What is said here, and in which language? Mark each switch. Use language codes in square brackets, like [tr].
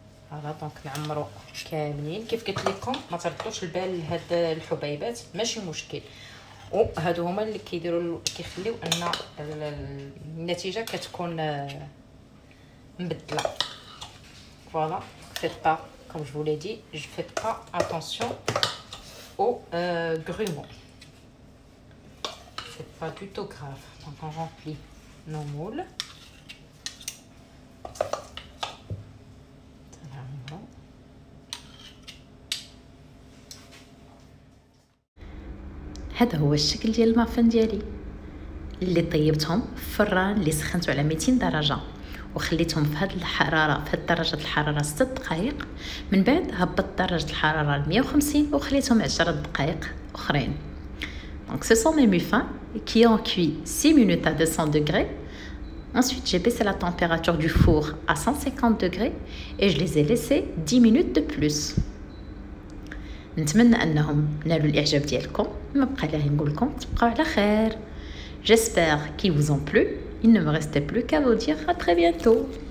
[ar] فوالا دونك نعمرو كاملين. كيف قلت لكم ما تردوش البال لهاد الحبيبات، ماشي مشكل. وهادو هما اللي كيخليو ان النتيجه كتكون مبدله. [fr] فوالا faites pas comme je vous l'ai dit, je fais pas attention aux grumeaux, c'est pas du tout grave. Donc on remplit nos moules. [ar] هذا هو الشكل ديال المافن ديالي اللي طيبتهم في الفران اللي سخنته على 200 درجه وخليتهم في هذه الحراره، في درجه الحراره 6 دقائق. من بعد هبطت درجه الحراره ل 150 وخليتهم 10 دقائق اخرين. [fr] Donc ce sont mes muffins qui ont cuit 6 minutes à 200 degrés. Ensuite, j'ai baissé la température du four à 150 degrés et je les ai laissés 10 minutes de plus. [ar] نتمنى انهم نالوا الاعجاب ديالكم. ما بقى لي غير نقول لكم تبقاو على خير. [fr] J'espère qu'ils vous ont plu. Il ne me restait plus qu'à vous dire à très bientôt.